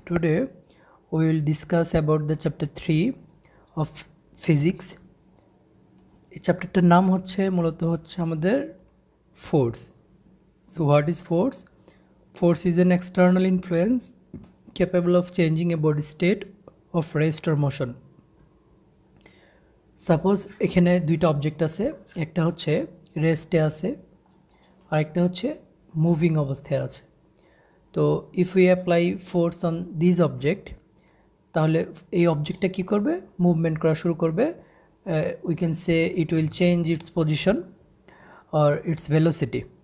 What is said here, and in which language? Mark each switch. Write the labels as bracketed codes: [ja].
[en] Today we will discuss about the chapter 3 of physics. [bn] এই চ্যাপ্টারটার নাম মূলত আমাদের force. [en] So what is force? Force is an external influence capable of changing a body state of rest or motion. [bn] Suppose এখানে দুইটা object আছে, একটা হচ্ছে রেস্টে আছে আর একটা হচ্ছে মুভিং অবস্থায় আছে। [en] তো if we apply force on this object, [bn] তাহলে এই অবজেক্টটা কী করবে? মুভমেন্ট করা শুরু করবে। [en] We can say it will change its position or its velocity.